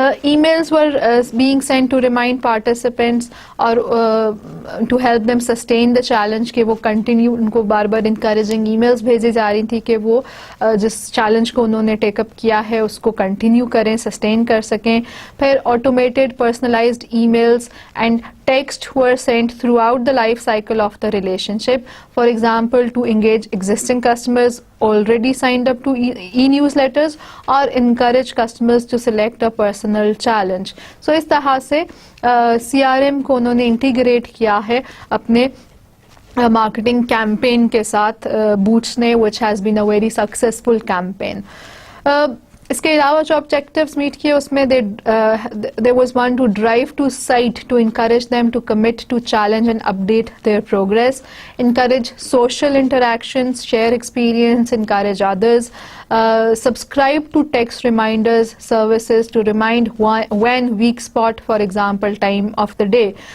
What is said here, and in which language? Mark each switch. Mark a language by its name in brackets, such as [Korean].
[English] Emails were being sent to remind participants [Urdu] اور [English] to help them sustain the challenge [Urdu] کہ وہ continue, ان کو بار بار encouraging emails بھیجی جا رہی تھی کہ وہ جس چیلنج کو انہوں نے ٹیک اپ کیا ہے اس کو کنٹینیو کریں, سسٹین کر سکیں. [English] پھر automated personalized emails and text were sent throughout the life cycle of the relationship. For example, to engage existing customers already signed up to e-newsletters or encourage customers to select a personal challenge. [Urdu] So اس طرح سے CRM کو انہوں نے integrate کیا ہے اپنے marketing campaign کے ساتھ بوٹس نے, [English] which has been a very successful campaign. [Urdu] اس کے علاوہ جو آبجیکٹیوز میٹ کیے اس میں [English] there was one to drive to site to encourage them to commit to challenge and update their progress, encourage social interactions, share experience, encourage others, subscribe to text reminders services to remind when weak spot, for example time of the day.